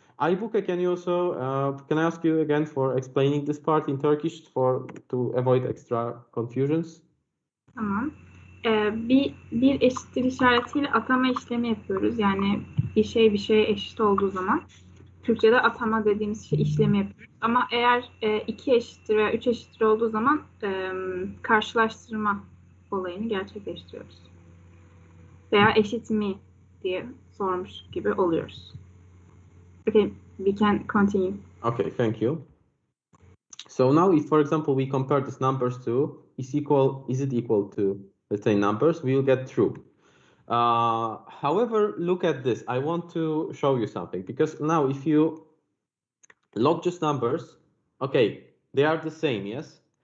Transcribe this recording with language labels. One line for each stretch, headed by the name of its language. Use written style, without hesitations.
English: Aybuka, can you also can I ask you again for explaining this part in Turkish to avoid extra confusions?
Turkish: Tamam. Bir eşittir işaretiyle atama işlemi yapıyoruz. Yani bir şeye eşit olduğu zaman Türkçe'de atama dediğimiz işlemi yapıyoruz. Ama eğer 2 eşittir veya 3 eşittir olduğu zaman karşılaştırma olayını gerçekleştiriyoruz. Veya eşit mi diye sormuş gibi oluyoruz.
English: Okay, we can continue. Okay, thank you. So now if, for example, we compare these numbers to is it equal to, let's say, numbers, we will get true. However, look at this. I want to show you something, because now if you log just numbers, okay, they are the same, yes?